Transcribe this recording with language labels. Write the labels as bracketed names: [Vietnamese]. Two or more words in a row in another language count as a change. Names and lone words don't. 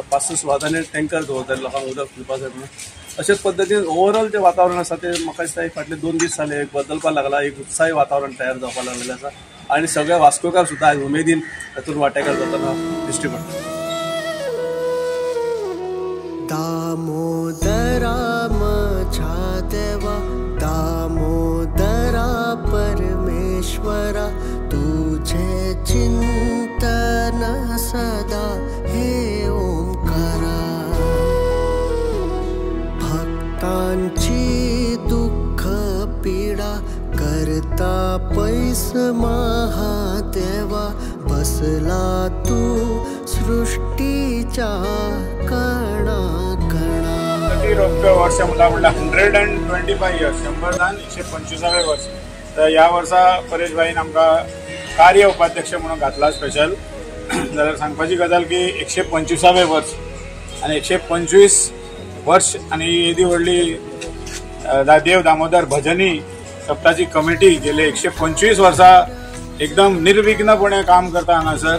[Konkani] 500 सुवातांनी टँकर दवरतात लोकांक उदक पिवपाक जाय म्हणून। अशेच पद्दतीन ओवरऑल जे वातावरण आसा ते म्हाका दिसता एक फाटले 2 दीस जाले एक बदलपाक लागला, एक उत्साही वातावरण तयार जावपाक लागलेलें आसा आणि सगळे वास्कोकार सुद्दां आज उमेदीन तातूंत वांटेकार जाताना दिश्टी पडटा। [Marathi] दामोदरा माझा देवा, दामोदरा परमेश्वरा, तुझे चिंतन सदा हे ओंकारा। भक्तांची दुःख पैता पैस महादेवा बसला तू सृष्टीच्या कणा कणा. रौप्य वर्ष मला म्हणलं 125 इयर्स 125 वर्ष. [Konkani] तर या वर्सा परेश भाईन आमकां कार्य उपाध्यक्ष म्हणून घातला स्पेशल. जाल्यार सांगपाची गजाल की 125 वर्ष आणि 125 वर्ष आणि येदी व्हडली देव दामोदर भजनी सप्ताची कमिटी गेले 125 वर्सां एकदम निर्विघ्नपणे काम करता हांगासर.